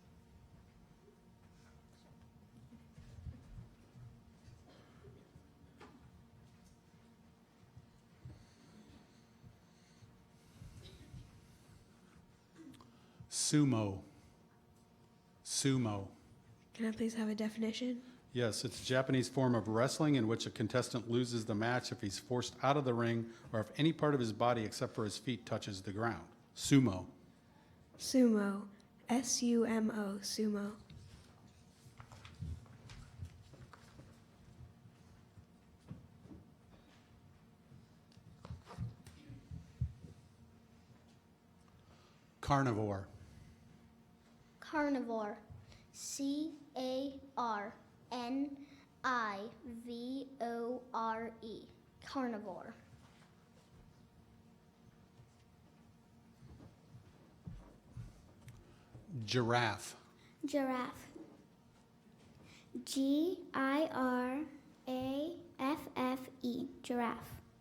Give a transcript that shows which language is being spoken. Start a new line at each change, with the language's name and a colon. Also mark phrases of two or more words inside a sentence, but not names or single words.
English: Sumo. Sumo. Can I please have a definition? Yes, it's a Japanese form of wrestling in which a contestant loses the match if he's forced out of the ring or if any part of his body except for his feet touches the ground. Sumo. Sumo. S-U-M-O. Sumo. Carnivore. Carnivore. C-A-R-N-I-V-O-R-E. Carnivore. Giraffe. Giraffe. G-I-R-A-F-F-E. Giraffe.